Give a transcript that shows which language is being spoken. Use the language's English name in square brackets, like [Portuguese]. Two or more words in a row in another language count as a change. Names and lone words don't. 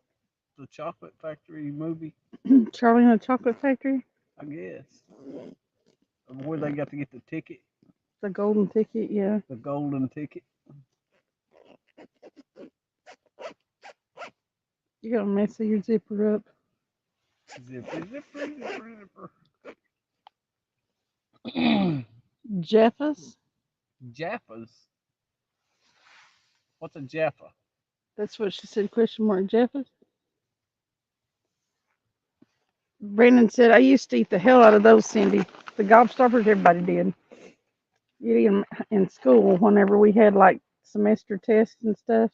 [English] the Chocolate Factory movie. Charlie and the Chocolate Factory? I guess. Where they got to get the ticket, The golden ticket, yeah. the golden ticket. You gotta mess your zipper up. Zipper, zipper, zipper, zipper. Jeffas? Jaffas. What's a Jaffa? That's what she said, question mark, Jeffas? Brandon said, I used to eat the hell out of those, Cindy. The gobstoppers, everybody did. You'd eat them in school whenever we had like semester tests and stuff.